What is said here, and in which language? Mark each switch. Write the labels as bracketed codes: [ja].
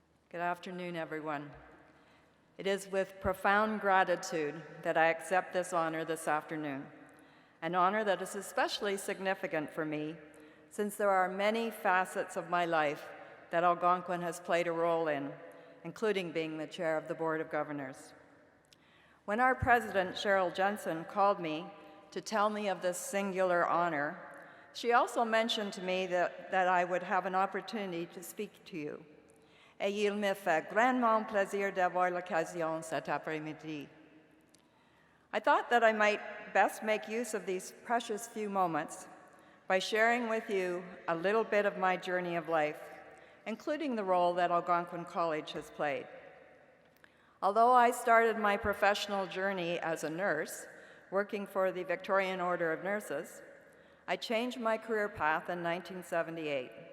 [en] Good afternoon, everyone. It is with profound gratitude that I accept this honor this afternoon, an honor that is especially significant for me since there are many facets of my life that Algonquin has played a role in, including being the chair of the Board of Governors. When our president, Cheryl Jensen, called me to tell me of this singular honor, she also mentioned to me that I would have an opportunity to speak to you. [fr] Et il me fait grandement plaisir d'avoir l'occasion cet après-midi. [en] I thought that I might best make use of these precious few moments by sharing with you a little bit of my journey of life, including the role that Algonquin College has played. Although I started my professional journey as a nurse, working for the Victorian Order of Nurses, I changed my career path in 1978.